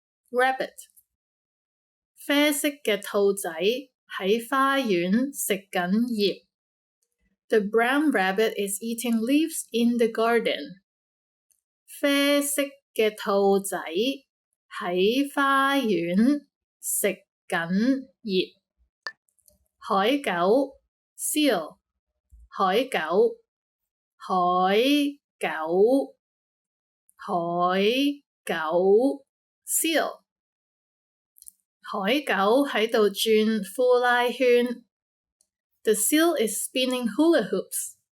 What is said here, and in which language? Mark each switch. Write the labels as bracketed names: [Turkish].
[Cantonese] rabbit 啡色嘅兔仔喺花園食緊葉 [English] The brown rabbit is eating leaves in the garden. [Cantonese] 啡色嘅兔仔喺花園食緊葉。海狗 seal 海狗海狗海狗 seal 海狗喺度轉呼拉圈。 [English] The seal is spinning hula hoops.